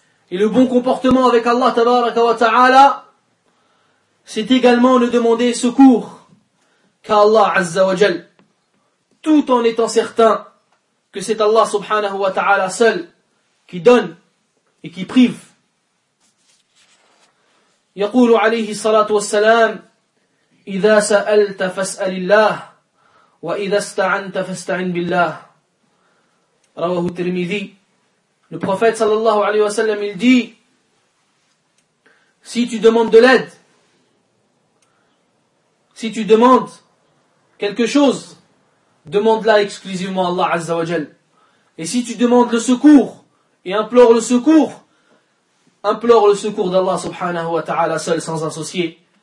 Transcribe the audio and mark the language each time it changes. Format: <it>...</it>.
<fr>Et le bon comportement avec Allah tabaraka wa ta'ala, c'est également ne demander secours qu'à Allah azza wa jal, tout en étant certain que c'est Allah subhanahu wa ta'ala seul qui donne et qui prive.</fr> <ar>يقول عليه الصلاة والسلام إذا سألت فاسأل الله وإذا استعنت فاستعن بالله. رواه الترمذي.</ar> <fr>Le prophète sallallahu alayhi wa sallam, il dit, si tu demandes de l'aide, si tu demandes quelque chose, demande-la exclusivement à Allah azza wa jal. Et si tu demandes le secours et implore le secours d'Allah subhanahu wa ta'ala seul sans associer.</fr>